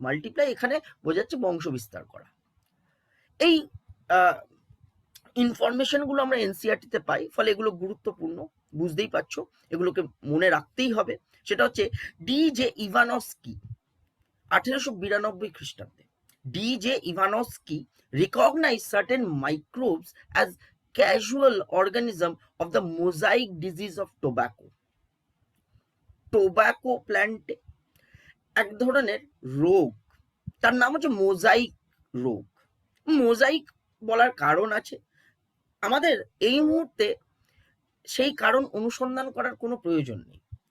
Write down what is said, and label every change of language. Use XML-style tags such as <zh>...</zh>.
<bn>Multiply এখানে বোঝাচ্ছে বংশ বিস্তার করা। এই ইনফরমেশনগুলো আমরা এনসিআরটিতে পাই, ফলে এগুলো গুরুত্বপূর্ণ, বুঝতেই পারছো, এগুলোকে মনে রাখতেই হবে। সেটা হচ্ছে ডি.জে. ইভানস্কি 1892 খ্রিস্টাব্দে D.J.</bn> <en>Ivanovsky recognized certain microbes as casual organism of the mosaic disease of tobacco.</en> <bn>Tobacco প্ল্যান্টে এক ধরনের রোগ, তার নাম হচ্ছে মোজাইক রোগ। মোজাইক বলার কারণ আছে, আমাদের এই মুহূর্তে সেই কারণ অনুসন্ধান করার কোনো প্রয়োজন নেই।</bn>